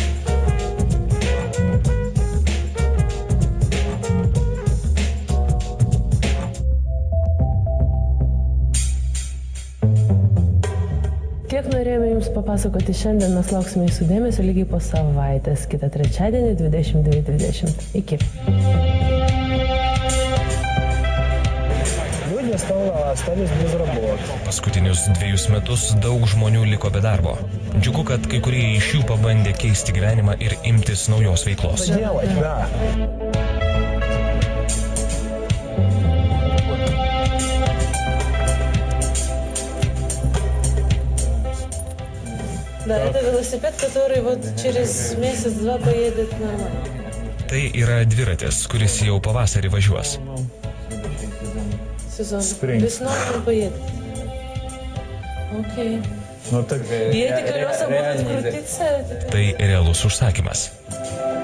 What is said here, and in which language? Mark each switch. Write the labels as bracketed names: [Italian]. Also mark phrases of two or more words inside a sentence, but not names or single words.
[Lithuanian] Tiek norėjome Jums papasakoti šiandien, mes lauksime Jūsų dėmesio lygiai po savaitės, kitą trečiadienį 22:20. Iki. Paskutinius 2 metus daug žmonių liko be darbo. Džiugu, kad kai kurie iš jų pabandė keisti gyvenimą ir imtis naujos veiklos. [Russian] Да, это велосипед, который вот через месяц-два поедет нормально. [Lithuanian] Tai yra dviratis, kuris jau pavasarį važiuos. [Russian] Сезон. Весной он поедет. Окей. Ну так... И эти колеса будут крутиться? [Lithuanian] Tai realus užsakymas.